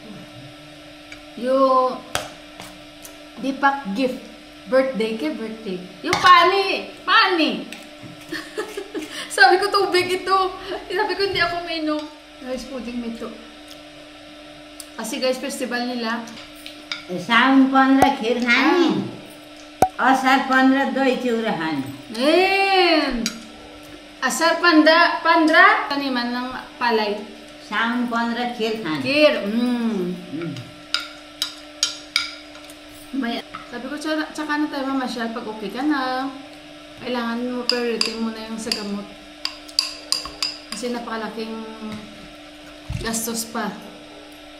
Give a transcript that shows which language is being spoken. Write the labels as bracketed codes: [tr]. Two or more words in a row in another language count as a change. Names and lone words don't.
[tl] Yung Deepak [en] gift. Birthday. [tl] Yung pani! Sabi ko tubig ito. Sabi ko hindi ako minom. [en] Rice pudding [tl] mito. Kasi guys, festival nila. [ne] साउन 15 खीर खाने असार 15 दही चिउरा खाने [tl] Asar 15 taniman ng palay. [ne] साउन 15 खीर खाने Kir. [tl] May, sabi ko, tsaka na tayo mamasyal pag okay ka na. Kailangan mo priority muna yung sa gamot. Kasi napakalaking gastos pa.